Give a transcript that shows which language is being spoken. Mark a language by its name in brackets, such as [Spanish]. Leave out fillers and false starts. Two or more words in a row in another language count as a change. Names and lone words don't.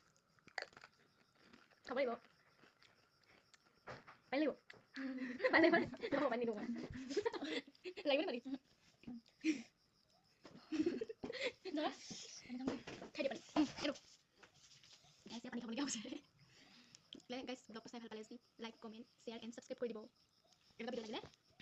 [Indonesian] Kamu ibu. Balik ibu. Balik. Kamu balik dulu. Lagi mana tadi? Dah. Kayak dia balik. Aduh. Guys, siapa nih kamu lagi guys, vlog pas saya [Assamese] ভাল পালে [English] like, comment, share and subscribe [Assamese] কৰি দিব। এটা ভিডিও লাগিলে